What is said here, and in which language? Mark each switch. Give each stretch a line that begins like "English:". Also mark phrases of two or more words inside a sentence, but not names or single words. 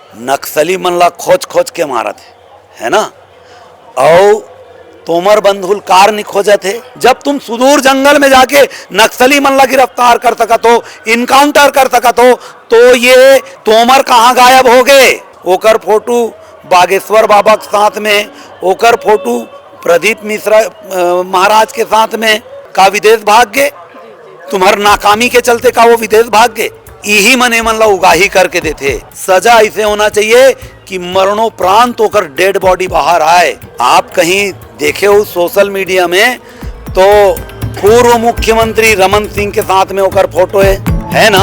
Chhattisgarhi: नक्सली मन ला खोज खोज के मारत है ना। और तोमर बंधुल कार नहीं खोजत है। जब तुम सुदूर जंगल में जाके नक्सली मन ला गिरफ्तार कर सकत हो, इनकाउंटर कर सकत हो, तो ये तोमर कहाँ गायब हो गए? ओकर फोटो बागेश्वर बाबा के साथ में, ओकर फोटो प्रदीप मिश्रा महाराज के साथ में का विदेश भाग गए? तुम्हार नाकामी के चलते का वो विदेश भाग गए? यही मने मन ला उगाही करके देते। सजा ऐसे होना चाहिए कि मरणोपरांत होकर
English: dead body
Chhattisgarhi: बाहर आए। आप कहीं देखे हो
English: social media
Chhattisgarhi: में तो पूर्व मुख्यमंत्री रमन सिंह के साथ में होकर फोटो है ना।